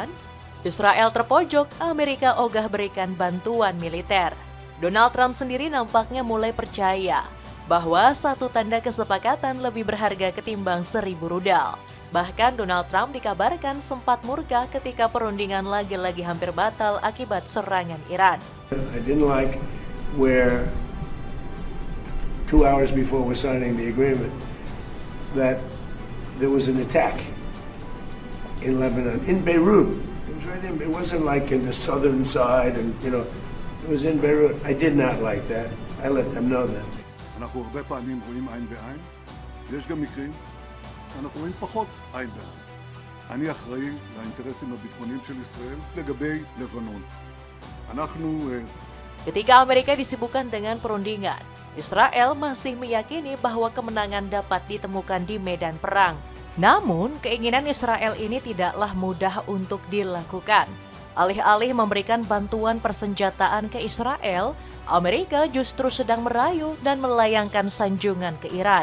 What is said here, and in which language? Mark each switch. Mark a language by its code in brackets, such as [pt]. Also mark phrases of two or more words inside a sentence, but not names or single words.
[id] Israel terpojok, Amerika ogah berikan bantuan militer. Donald Trump sendiri nampaknya mulai percaya bahwa satu tanda kesepakatan lebih berharga ketimbang 1000 rudal. Bahkan Donald Trump dikabarkan sempat murka ketika perundingan lagi-lagi hampir batal akibat serangan Iran. [en] I didn't like where 2 hours before we're signing the agreement that there was an attack in Lebanon, in Beirut. It was right in, it wasn't like in the southern side and it was in Beirut. I did not like that. I let them know that. [he] אנחנו הרבה פעמים רואים עין בעין, ויש גם מקרים אנחנו רואים פחות עין בעין. אני אחראי לאינטרסים הביטחוניים של ישראל לגבי לבנון. אנחנו [id] Ketika Amerika disibukkan dengan perundingan, Israel masih meyakini bahwa kemenangan dapat ditemukan di medan perang. Namun, keinginan Israel ini tidaklah mudah untuk dilakukan. Alih-alih memberikan bantuan persenjataan ke Israel, Amerika justru sedang merayu dan melayangkan sanjungan ke Iran.